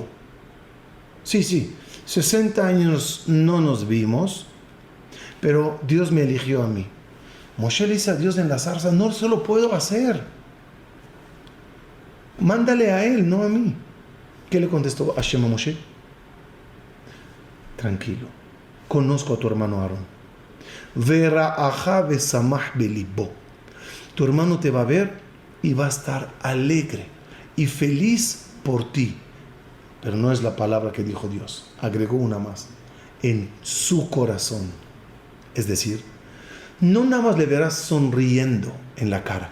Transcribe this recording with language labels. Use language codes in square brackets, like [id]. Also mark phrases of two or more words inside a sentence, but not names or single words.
[es] Sí, 60 años no nos vimos, pero Dios me eligió a mí. Moshe le dice a Dios en la zarza, no se lo puedo hacer. Mándale a él, no a mí. ¿Qué le contestó Hashem a Moshe? Tranquilo, conozco a tu hermano Aarón. [he] וראך ושמח בלבו. [es] Tu hermano te va a ver y va a estar alegre y feliz por ti. Pero no es la palabra que dijo Dios. Agregó una más. En su corazón. Es decir, no nada más le verás sonriendo en la cara.